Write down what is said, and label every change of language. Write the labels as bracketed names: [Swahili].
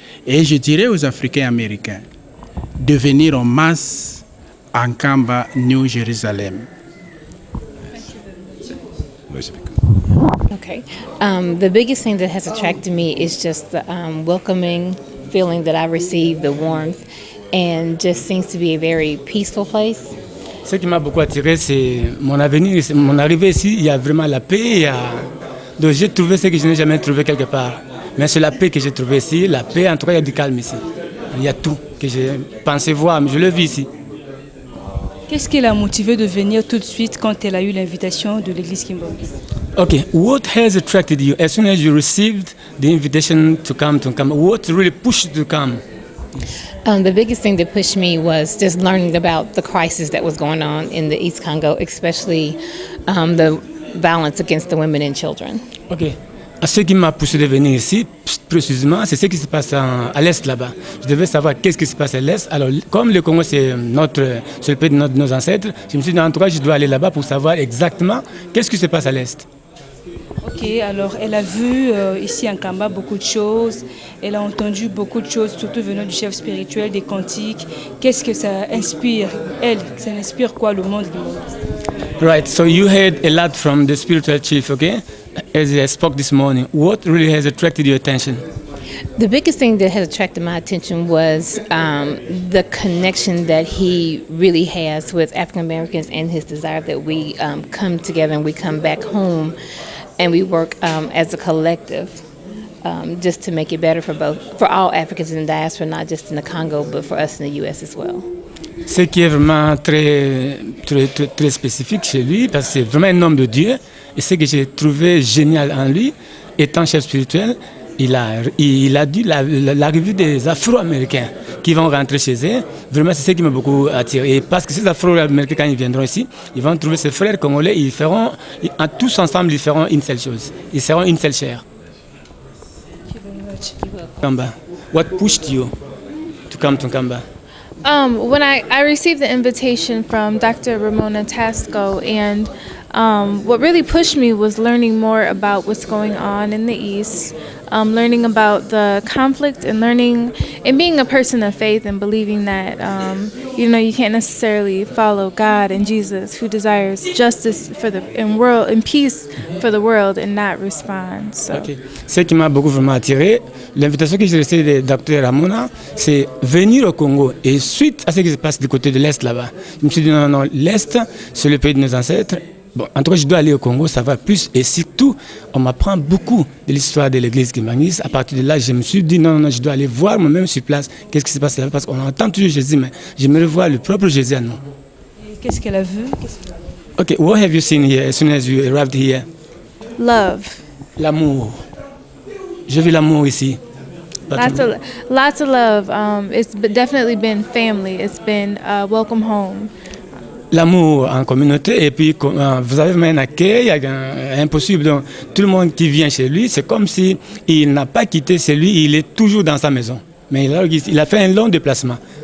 [French] Et je dirais aux Africains américains de venir en masse à Kamba, New Jerusalem. [English] Okay. The biggest thing that has attracted me is just the welcoming feeling that I received, the warmth, and just seems to be a very peaceful place. [French] Ce qui m'a beaucoup attiré, c'est mon arrivée ici. Il y a vraiment la paix. Donc j'ai trouvé ce que je n'ai jamais trouvé quelque part. Mais c'est la paix que j'ai trouvée ici. La paix, en tout cas, il y a du calme ici. Il y a tout que j'ai pensé voir, mais je le vis ici. Qu'est-ce qui l'a motivé de venir tout de suite quand elle a eu l'invitation de l'église Kimbangist? [English] Okay, what has attracted you as soon as you received the invitation to come to Nkamba? What really pushed you to come? The biggest thing that pushed me was just learning about the crisis that was going on in the East Congo, especially the violence against the women and children. Ok. [French] Ce qui m'a poussé de venir ici, précisément, c'est ce qui se passe à l'Est là-bas. Je devais savoir qu'est-ce qui se passe à l'Est. Alors, comme le Congo, c'est le pays de nos ancêtres, je me suis dit, en tout cas, je dois aller là-bas pour savoir exactement qu'est-ce qui se passe à l'Est. Ok, alors elle a vu ici en Kamba beaucoup de choses, elle a entendu beaucoup de choses, surtout venant du chef spirituel, des cantiques. Qu'est-ce que ça inspire, elle? Ça inspire quoi le monde kimbangiste? [English] Right, so you heard a lot from the spiritual chief, okay? As I spoke this morning, what really has attracted your attention? The biggest thing that has attracted my attention was the connection that he really has with African Americans and his desire that we come together and we come back home and we work as a collective just to make it better for all Africans in the diaspora, not just in the Congo, but for us in the U.S. as well. [French] Ce qui est vraiment très spécifique chez lui, parce que c'est vraiment un homme de Dieu, et ce que j'ai trouvé génial en lui, étant chef spirituel, il a dit l'arrivée des Afro-Américains qui vont rentrer chez eux. Vraiment, c'est ce qui m'a beaucoup attiré. Et parce que ces Afro-Américains, quand ils viendront ici, ils vont trouver ces frères congolais, tous ensemble, ils feront une seule chose. Ils seront une seule chair. [English] Kamba, what pushed you to come to Kamba? When I received the invitation from Dr. Ramona Tasco, and what really pushed me was learning more about what's going on in the East, learning about the conflict, and learning and being a person of faith and believing that you can't necessarily follow God and Jesus, who desires justice and peace for the world, and not respond. So. Okay. [French] Ce qui m'a beaucoup vraiment attiré, l'invitation que j'ai reçue de Dr. Ramona, c'est venir au Congo. Et suite à ce qui se passe du côté de l'Est là-bas, je me suis dit non, l'Est, c'est le pays de nos ancêtres. Bon, en tout cas, je dois aller au Congo, ça va plus. Et surtout, on m'apprend beaucoup de l'histoire de l'église Kimbangist. À partir de là, je me suis dit non, je dois aller voir moi-même sur place qu'est-ce qui se passe là-bas. Parce qu'on entend toujours Jésus, mais j'aimerais voir le propre Jésus à nous. Qu'est-ce qu'elle a vu? [English] Okay, what have you seen here as soon as you arrived here? Love. [French] L'amour. J'ai vu l'amour ici. [English] Lots of love. It's definitely been family. It's been welcome home. [French] L'amour en communauté, et puis vous avez même un accueil impossible. Donc, tout le monde qui vient chez lui, c'est comme si il n'a pas quitté chez lui, il est toujours dans sa maison. Mais il a fait un long déplacement.